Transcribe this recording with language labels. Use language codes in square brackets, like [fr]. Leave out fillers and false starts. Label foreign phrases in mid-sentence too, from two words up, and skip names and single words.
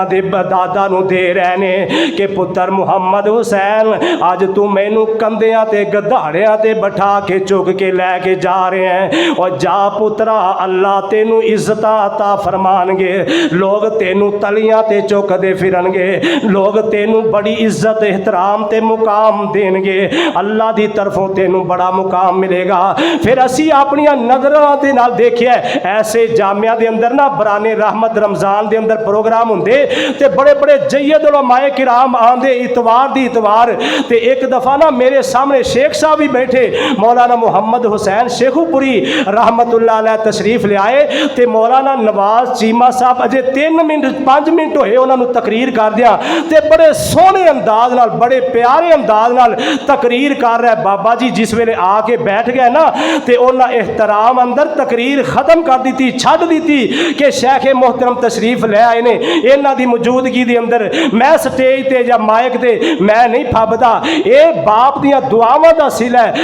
[pa] دے دادا نوں دے رہے نے کہ پتر محمد حسین اج توں مینوں کندھیاں تے گدھاڑیاں تے بٹھا کے چک کے لے کے جا رہے ہیں، اور جا پترا اللہ تینوں عزتاں عطا فرمان گے، لوک تینوں تلیاں تے چکدے پھرن گے، لوک تینوں بڑی عزت احترام تے مقام دین گے، اللہ دی طرفوں تینوں بڑا مقام ملے گا. فیر اسی اپنیاں نظراں دے نال ویکھیا ایسے جامعہ دے اندر نا بارانِ رحمت رمضان دے اندر پروگرام ہندے تے وڈے وڈے جید علمائے کرام آندے اتوار دی اتوار. تے اک دفعہ نا میرے سامنے شیخ صاحب وی بیٹھے, مولانا محمد حسین شیخوپوری [ar] رحمة الله عليه [pa] تشریف لے آئے تے مولانا نواز چیمہ صاحب اجے 3 منٹ 5 منٹ ہوئے اونہاں نے تقریر کر دتا تے بڑے سوہنے انداز نال بڑے پیارے انداز نال تقریر کر رہا ہے. بابا جی جس ویلے آ کے بیٹھ گئے نا تے اونہاں احترام اندر تقریر ختم کر دتی، چھڈ دتی کہ شیخ محترم تشریف لے آئے نے، ایہناں دی موجودگی دے اندر میں سٹیج تے یا مائیک تے میں نہیں پھبدا، ایہہ باپ دیاں دعاواں دا صلہ ہے.